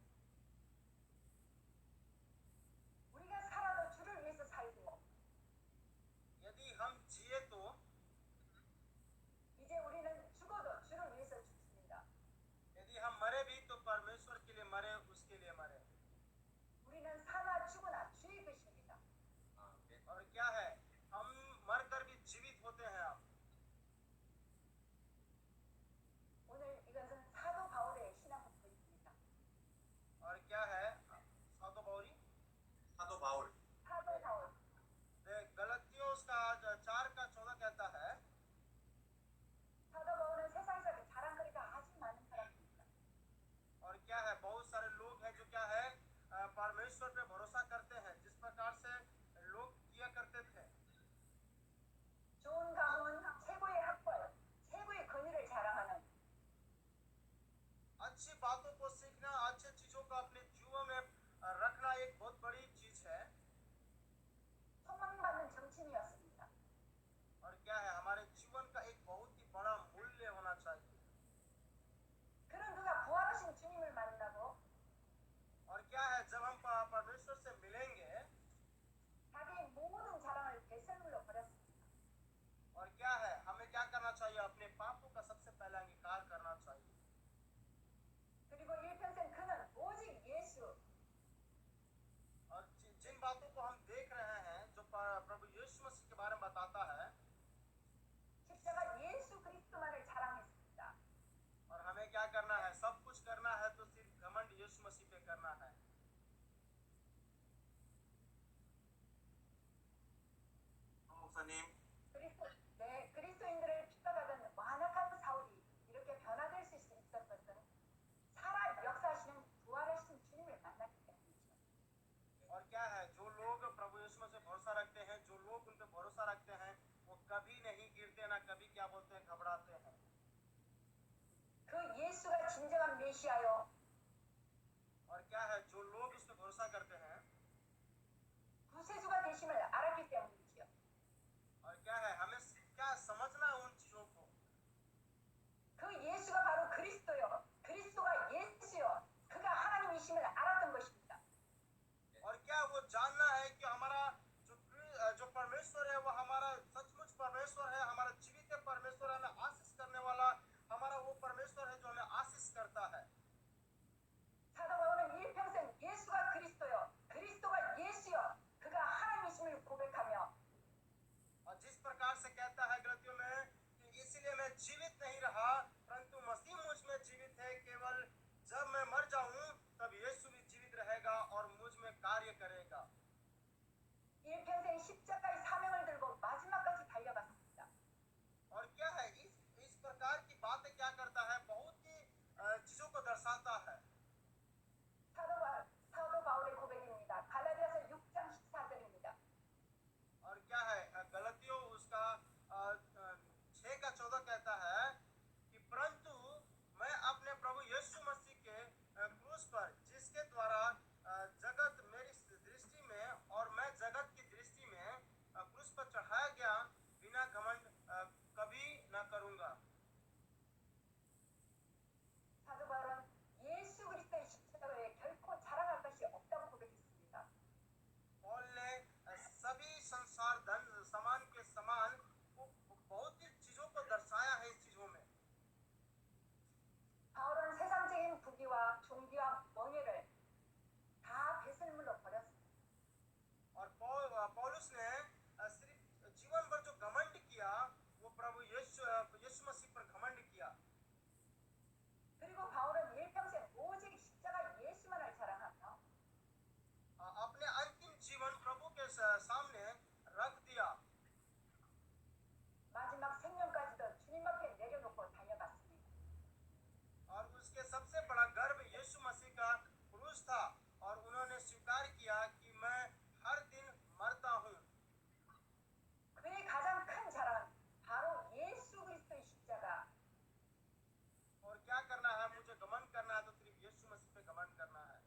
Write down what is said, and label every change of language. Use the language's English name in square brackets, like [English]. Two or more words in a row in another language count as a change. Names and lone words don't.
[Korean] 우리가 살아도 주를 위해서 살고 [Hindi] यदि हम जिए तो [Korean] 이제 우리는 죽어도 주를 위해서 죽습니다. [Hindi] यदि हम मरे भी तो परमेश्वर के लिए मरे, उसके लिए मरे। [Korean] 우리는 사나 죽으나 주의 것입니다. [Hindi] और क्या है, हम मरकर भी जीवित होते हैं। अब [Korean] 오늘 이것은 사도 바울의 신앙 고백입니다. [Hindi] और क्या है, सातो बाउरी [Korean] 사도 바울 사도 바울 [Hindi] गलतियों उसका 4:14 कहता है, [Korean] 사도 바울은 세상에서 자랑거리가 아주 많은 사람입니다. [Hindi] और क्या है, बहुत सारे लोग हैं जो क्या है, परमेश्वर पे भरोसा करते हैं, जिस प्रकार से लोग किया करते थे। [Korean] 좋은 가문, 최고의 학벌, 최고의 권위를 자랑하는 [Hindi] अच्छी बातों को सीखना, अच्छे चीजों को अपने जीवन में रखना एक बहुत बड़ी चीज है। [Korean] 소망받는 정치인이었습니다. [Hindi] और क्या है, हमारे जीवन का एक बहुत ही बड़ा मूल्य होना चाहिए। [Korean] 그런 그가 부활하신 주님을 만나고 [Hindi] और क्या है, जब हम परमेश्वर से मिलेंगे, [Korean] 자기의 모든 자랑을 배설물로 버렸습니다. [Hindi] और क्या है, हमें क्या करना चाहिए, अपने पापों का सबसे पहले अंगीकार करना चाहिए। [Korean] 그리고 일평생 그는 오직 예수, [Hindi] और जिन बातों को हम देख रहे हैं, जो प्रभु यीशु मसीह के बारे में बताता है, [Korean] 십자가 예수 그리스도만을 자랑했습니다. [Hindi] और हमें क्या करना है, सब कुछ करना है तो सिर्फ घमंड यीशु मसीह पे करना है। [Korean] 목사님 그리스도인들을 핍박하던 완악한 사울이 이렇게 변화될 수 있었던 것은 살아 역사하시는 부활하신 주님을 만났기 때문이죠. [Hindi] और क्या है, जो लोग प्रभु यीशु मसीह पे भरोसा रखते हैं, जो लोग उन पे भरोसा रखते हैं, [Korean] 그 예수가 진정한 메시아요. [Hindi] और क्या है, जो लोग उस पर भरोसा करते हैं, [Korean] 구세주가 되심을 알았기 때문이지요. [Hindi] और क्या है, हमें क्या समझना है उन चीजों को। [Korean] 그 예수가 바로 그리스도요. 그리스도가 예수요. 그가 하나님이심을 알았던 것입니다. [Hindi] और क्या वो जानना है कि हमारा जो परमेश्वर है वो हमारा सचमुच परमेश्वर है, हमारा जीवित परमेश्वर है, हमें आशीष करने वाला हमारा वो परमेश्वर है जो हमें आशीष करता है। [Korean] 사도 바울은 일평생 예수가 그리스도요. 그리스도가 예수요. 그가 하나님이심을 고백하며 [Hindi] और जिस प्रकार से कहता है गलतियों में कि इसलिए मैं जीवित नहीं रहा परंतु मसीह मुझ में जीवित है, केवल जब मैं मर जाऊं तब यीशु भी जीवित रहेगा और मुझ में कार्य करेगा। [Korean] 일평생 십자가의 사명을 들고 마지막까지 달려갔습니다. [Hindi] और क्या है, इस प्रकार की बातें क्या करता है, बहुत ही चीजों को दर्शाता है। [Korean] 사도 바울의 고백입니다. 갈라디아서 6장 14절입니다. [Hindi] और क्या है, गलतियों उसका 6:14 कहता है कि परंतु मैं अपने प्रभु यीशु मसीह के क्रूस पर जिसके द्वारा जगत मेरी दृष्टि में और मैं जगत की दृष्टि में क्रूस पर चढ़ाया गया बिना घमंड कभी न करूंगा। [Korean] 사도 바울은 예수 그리스도의 십자가에 결코 자랑할 것이 없다고 고백했습니다. [Hindi] पौल ने सभी संसार धन समान के समान बहुत ही चीजों को दर्शाया है इस चीजों में। [Korean] 바울은 세상적인 부귀와 종기와 명예를 다 배설물로 버렸습니다. [Hindi] और पौलुस ने सिर्फ जीवन भर जो घमंड किया वो प्रभु यीशु मसीह पर घमंड किया। [Korean] 그리고 바울은 일평생 오직 십자가 예수만을 자랑하며 [Hindi] अपने अंतिम जीवन प्रभु के सामने रख दिया [Korean] 마지막 생명까지도 주님 앞에 내려놓고 달려갔습니다. [Hindi] और उसके सबसे बड़ा गर्व यीशु मसीह का क्रूस था और उन्होंने स्वीकार किया कि मैं हर दिन मरता हूँ। [Korean] 그의 가장 큰 자랑은 바로 예수 그리스도의 십자가. [Hindi] और क्या करना है, मुझे घमंड करना है तो सिर्फ यीशु मसीह पे घमंड करना है।